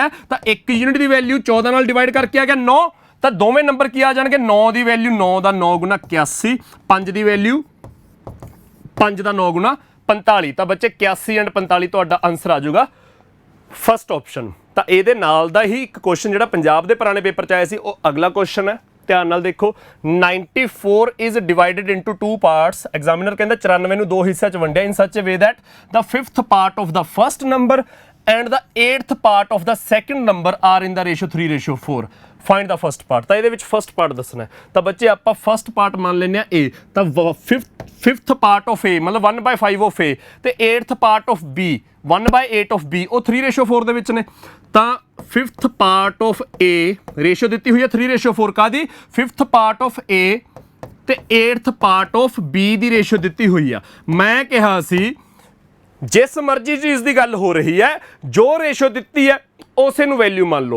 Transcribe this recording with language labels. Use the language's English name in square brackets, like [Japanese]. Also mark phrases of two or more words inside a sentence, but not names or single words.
[Punjabi] ਤਾਂ 1 ਯੂਨਿਟ ਦੀ ਵੈਲਿਊ 14 ਨਾਲ ਡਿਵਾਈਡ ਕਰਕੇ ਆ ਗਿਆ 9। ਤਾਂ ਦੋਵੇਂ ਨੰਬਰ ਕੀ ਆ ਜਾਣਗੇ 9 ਦੀ ਵੈਲਿਊ 9 ਦਾ 9 ਗੁਣਾ 81, 5 ਦੀ ਵੈਲਿਊ 5 ਦਾ 9 ਗੁਣਾ 45। ਤਾਂ ਬੱਚੇ 81 ਐਂਡ 45 ਤੁਹਾਡਾ ਆਨਸਰ ਆ ਜਾਊਗਾ [English] first option. [Punjabi] ਤਾਂ ਇਹਦੇ ਨਾਲ ਦਾ ਹੀ ਇੱਕ ਕੁਐਸਚਨ ਜਿਹੜਾ ਪੰਜਾਬ ਦੇ ਪੁਰਾਣੇ ਪੇਪਰ 'ਚ ਆਇਆ ਸੀ ਉਹ ਅਗਲਾ ਕੁਐਸਚਨ ਹੈ, ਧਿਆਨ ਨਾਲ ਦੇਖੋ। [English] 94 is divided into 2 parts। [Punjabi] ਐਗਜ਼ਾਮੀਨਰ ਕਹਿੰਦਾ 94 ਨੂੰ 2 ਹਿੱਸਿਆਂ 'ਚ ਵੰਡਿਆ [English] in such a way that the 5th part of the first number and the 8th part of the second number are in the ratio 3:4। find the first part। [Punjabi] ਤਾਂ ਇਹਦੇ ਵਿੱਚ [English] first part [Punjabi] ਦੱਸਣਾ ਹੈ। ਤਾਂ ਬੱਚੇ ਆਪਾਂ [English] first part [Punjabi] ਮੰਨ ਲੈਂਦੇ ਆ A। ਤਾਂ [English] 5th part of A [Punjabi] ਮਤਲਬ [English] 1/5 of A [Punjabi] ਤੇ [English] 8th part of B 1/8 of B [Punjabi] ਉਹ 3:4 ਦੇ ਵਿੱਚ ਨੇ। ਤਾਂ [English] 5th part of A [Punjabi] ਰੇਸ਼ੋ ਦਿੱਤੀ ਹੋਈ ਹੈ 3:4 ਕਾਦੀ [English] 5th part of A [Punjabi] ਤੇ [English] 8th part of B [Punjabi] ਦੀ ਰੇਸ਼ੋ ਦਿੱਤੀ ਹੋਈ ਆ। ਮੈਂ ਕਿਹਾ ਸੀ ਜਿਸ ਮਰਜ਼ੀ ਚੀਜ਼ ਦੀ ਗੱਲ ਹੋ ਰਹੀ ਹੈ ਜੋ ਰੇਸ਼ੋ ਦਿੱਤੀ ਹੈ ਉਸੇ ਨੂੰ ਵੈਲਿਊ ਮੰਨ ਲਓ।